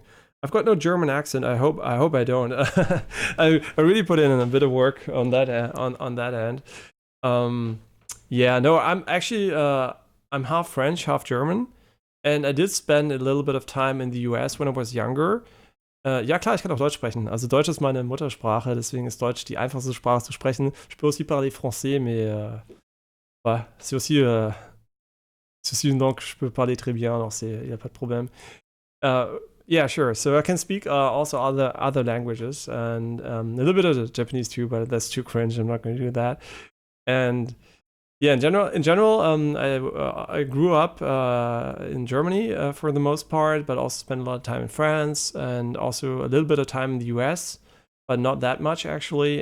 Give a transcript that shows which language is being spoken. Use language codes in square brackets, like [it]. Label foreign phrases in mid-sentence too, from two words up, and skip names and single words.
[en] I've got no German accent. I hope I don't. I really put in a bit of work on that on that end. Yeah, no, I'm actually I'm half French, half German, and I did spend a little bit of time in the US when I was younger. [de] Ja klar, ich kann auch Deutsch sprechen. Also Deutsch ist meine Muttersprache, deswegen ist Deutsch die einfachste Sprache zu sprechen. [fr] Je peux aussi parler français, mais ouais, c'est aussi une langue que je peux parler très bien, alors il n'y a pas de problème. [en] Yeah, sure. So I can speak also other languages and a little bit of Japanese too, but that's too cringe. I'm not going to do that. And yeah, in general, I grew up in Germany for the most part, but also spent a lot of time in France and also a little bit of time in the US, but not that much actually.